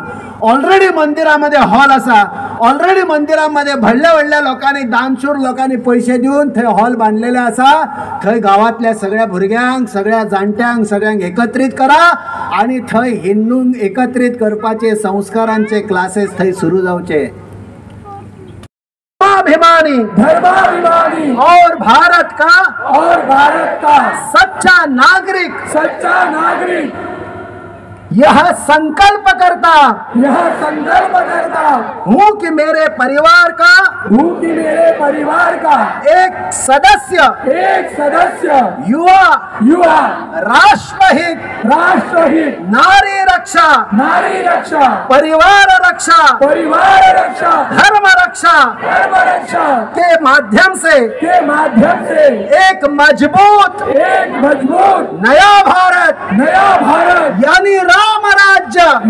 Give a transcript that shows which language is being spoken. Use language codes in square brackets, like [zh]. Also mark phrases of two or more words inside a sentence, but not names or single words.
[kok] ऑलरेडी मंदिरामध्ये हॉल आसा. ऑलरेडी मंदिरामध्ये व्हडल्या व्हडल्या लोकांनी दानशूर लोकांनी पैसे दिवन थंय हॉल बांधलेले आसा. थंय गावातल्या सगळ्या भुरग्यांक, सगळ्या जाणट्यांक, सगळ्यांक एकत्रित करा आणि थंय हिंदूंक एकत्रित करपाचे संस्कारांचे क्लासेस थंय सुरू जावचे. [hi] धर्माभिमानी और भारत का सच्चा नागरिक यह संकल्प करता हूँ कि मेरे परिवार का एक सदस्य युवा राष्ट्रहित नारी रक्षा परिवार रक्षा धर्म रक्षा के माध्यम से एक मजबूत नया भारत यानी राम राज्य